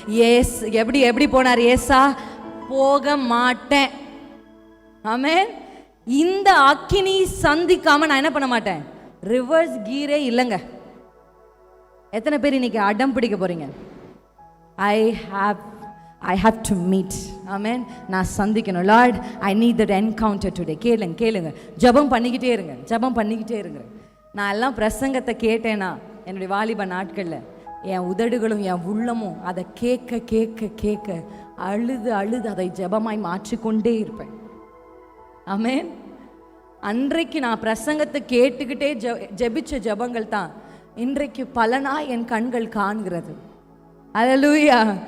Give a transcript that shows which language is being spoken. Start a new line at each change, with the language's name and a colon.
Tamil: Ace எப்படி போனார் ஏசா? போக மாட்டேன். ஆமென். இந்த அக்கினி சந்திக்காம நான் என்ன பண்ண மாட்டேன்? ரிவர்ஸ் கீரே இல்லைங்க. எத்தனை பேர் இன்னைக்கு அடம் பிடிக்க போறீங்க?
English: I have to meet. ஆமென்.
Tamil: நான் சந்திக்கணும்.
English: Lord, I need that encounter today.
Tamil: கேளுங்க. ஜெபம் பண்ணிக்கிட்டே இருங்க. நான் எல்லாம் பிரசங்கத்தை கேட்டேனா என்னுடைய வாலிப நாட்களில் என் உதடுகளும் என் உள்ளமும் அதை கேட்க அழுது அதை ஜெபமாய் மாற்றிக்கொண்டே இருப்பேன். ஆமென். அன்றைக்கு நான் பிரசங்கத்தை கேட்டுக்கிட்டே ஜெபிச்ச ஜெபங்கள் தான் இன்றைக்கு பலனா என் கண்கள் காண்கிறது. அல்லேலூயா.